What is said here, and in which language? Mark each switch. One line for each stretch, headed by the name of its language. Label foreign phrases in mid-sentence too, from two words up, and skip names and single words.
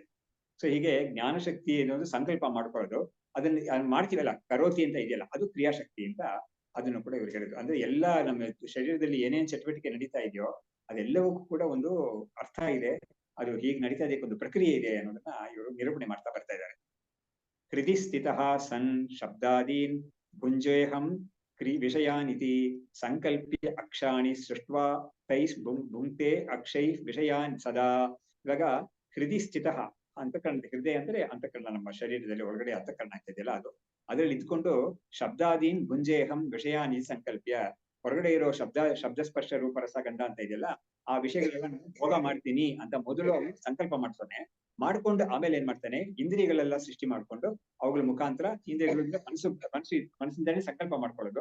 Kannada: ಸೊ ಹೀಗೆ ಜ್ಞಾನಶಕ್ತಿ ಅನ್ನೋದು ಸಂಕಲ್ಪ ಮಾಡ್ಕೊಳ್ಳೋದು, ಅದನ್ನ ಮಾಡ್ತೀವಲ್ಲ ಕರೋತಿ ಅಂತ ಇದೆಯಲ್ಲ, ಅದು ಕ್ರಿಯಾಶಕ್ತಿ ಅಂತ ಅದನ್ನು ಕೂಡ ಇವ್ರು ಹೇಳಿದ್ರು. ಅಂದ್ರೆ ಎಲ್ಲಾ ನಮ್ಮ ಶರೀರದಲ್ಲಿ ಏನೇನ್ ಚಟುವಟಿಕೆ ನಡೀತಾ ಇದೆಯೋ ಅದೆಲ್ಲವಕ್ಕೂ ಕೂಡ ಒಂದು ಅರ್ಥ ಇದೆ, ಅದು ಹೀಗೆ ನಡೀತಾ ಇದಕ್ಕೆ ಒಂದು ಪ್ರಕ್ರಿಯೆ ಇದೆ ಅನ್ನೋದನ್ನ ಇವರು ನಿರೂಪಣೆ ಮಾಡ್ತಾ ಬರ್ತಾ ಇದ್ದಾರೆ.
Sanskrit: ಹೃದಿ ಸ್ಥಿತಃ ಸನ್ ಶಬ್ದಾದೀನ್ ಭುಂಜೇಹಂ ವಿಷಯಾನಿತಿ ಸಂಕಲ್ಪ್ಯ ಅಕ್ಷಾಣಿ ಸೃಷ್ಟ್ವಾ ತೈಸ್ ಭುಂಕ್ತೆ ಅಕ್ಷೈ ವಿಷಯಾನ್ ಸದಾ. ಇವಾಗ ಹೃದಿ ಸ್ಥಿತಃ,
Kannada: ಅಂತಃಕರಣ, ಹೃದಯ ಅಂದ್ರೆ ಅಂತಃಕರಣ, ನಮ್ಮ ಶರೀರದಲ್ಲಿ ಒಳಗಡೆ ಅಂತಃಕರಣ ಆಗ್ತಿದೆಯಲ್ಲ ಅದು, ಅದ್ರಲ್ಲಿ ಇದ್ಕೊಂಡು
Sanskrit: ಶಬ್ದಾದೀನ್ ಭುಂಜೇಹಂ ವಿಷಯಾನಿ ಸಂಕಲ್ಪ್ಯ,
Kannada: ಹೊರಗಡೆ ಇರೋ ಶಬ್ದ ಸ್ಪರ್ಶ ರೂಪ ರಸ ಗಂಧ ಅಂತ ಇದೆಯಲ್ಲ, ಆ ವಿಷಯಗಳೆಲ್ಲ ಭೋಗ ಮಾಡ್ತೀನಿ ಅಂತ ಮೊದಲು ಅವನು ಸಂಕಲ್ಪ ಮಾಡ್ತಾನೆ. ಮಾಡ್ಕೊಂಡು ಆಮೇಲೆ ಏನ್ ಮಾಡ್ತಾನೆ, ಇಂದ್ರಿಯಗಳೆಲ್ಲ ಸೃಷ್ಟಿ ಮಾಡ್ಕೊಂಡು ಅವುಗಳ ಮುಖಾಂತರ ಇಂದ್ರಿಯಗಳಿಂದ ಮನಸ್ಸಿಂದಾನೇ ಸಂಕಲ್ಪ ಮಾಡ್ಕೊಳ್ಳೋದು.